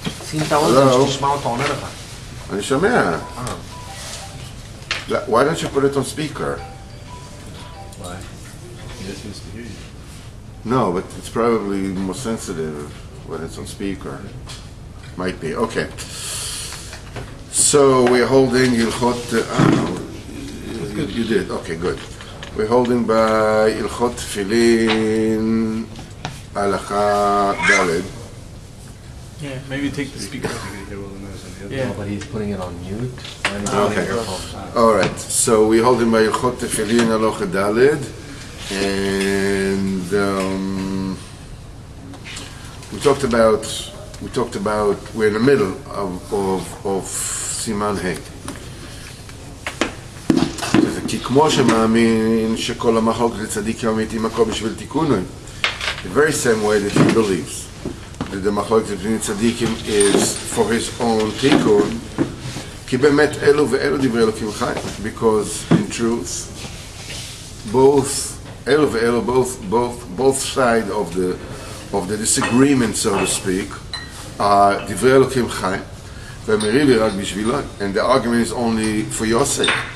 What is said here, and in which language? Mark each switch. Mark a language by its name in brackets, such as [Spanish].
[Hebrew] שים את האוזן שתשמע אותו עונה לך. אני שומע. [English] Why don't you put it on speaker? Why? He just needs to hear you. No, but it's probably more sensitive when it's on speaker. Might be. Okay. So we're holding Ilchot. You did. Okay, good. We're holding by Ilchot Tefilin Halacha Daled. Yeah, maybe take the speaker off. You can hear all the noise on the other. Yeah, but he's putting it on mute. And he's Okay. earphones. All right. So we're holding by Ilchot Tefilin Halacha Daled, and we talked about. We're in the middle of Siman Hey. [Hebrew] כי כמו שמאמין שכל המחלוקת לצדיקים אמיתיים הכל בשביל תיקונוי. [English] The very same way that he believes that the מחלוקת between tzadikim is for his own תיקון, [Hebrew] כי באמת אלו ואלו דברי אלוקים חי, [English] because in truth both [Hebrew] אלו ואלו [English] both side of the disagreement, so to speak, are [Hebrew] דברי אלוקים חי, והמריבי רק בשבילו, [English] and the argument is only for your sake.